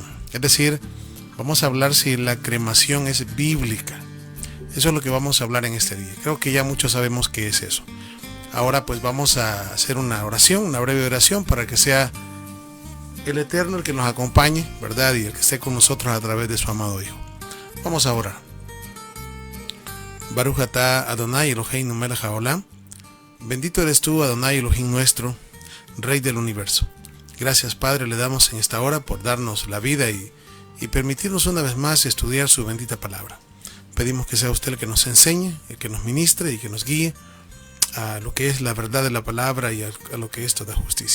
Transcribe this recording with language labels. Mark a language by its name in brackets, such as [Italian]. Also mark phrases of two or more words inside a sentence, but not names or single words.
[Spanish] Es decir, vamos a hablar si la cremación es bíblica. Eso es lo que vamos a hablar en este día. Creo que ya muchos sabemos qué es eso. Ahora pues vamos a hacer una oración, una breve oración, para que sea el Eterno el que nos acompañe, ¿verdad? Y el que esté con nosotros a través de su amado Hijo. Vamos a orar. [Hebrew] ברוך אתה אדני אלהינו מלך העולם. [Spanish] Bendito eres tú, Adonai Elohim nuestro, Rey del universo. Gracias, Padre, le damos en esta hora por darnos la vida y permitirnos una vez más estudiar su bendita palabra. Pedimos que sea usted el que nos enseñe, el que nos ministre y que nos guíe a lo que es la verdad de la palabra y a lo que es toda justicia.